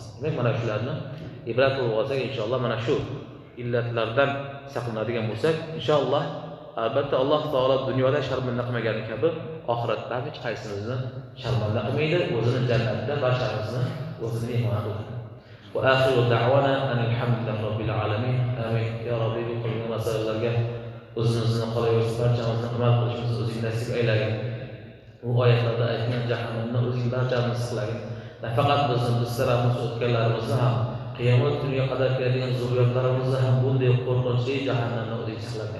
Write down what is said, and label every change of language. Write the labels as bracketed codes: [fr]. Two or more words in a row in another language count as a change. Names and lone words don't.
[uz] Demak, mana shularni ibrat qilib olsak, inshaalloh mana shu illatlardan saqlanadigan bo'lsak, inshaalloh albatta Alloh taolo dunyoda sharmanda qilmagani kabi oxiratda hech qaysimizni sharmanda qilmaydi, o'zini jannatda barchamizni o'zini mehmon qiladi. [ar] وآخر دعوانا الحمد لله رب العالمين. آمين. يا ربي, [uz] bu qilgan masalalarga o'zimizni qolayversin, barchamizni amal qilishimizni o'zing nasib aylagin. Bu oyatlarda aytilgan jahannamdan o'zing barchamizni saqlagin. Nafaqat biz tarafimiz o'tganlarimizni ham, qiyomat kuniga qadar keladigan zurriyotlarimizni ham bunday qo'rqinchli jahannamdan o'zing saqlagin.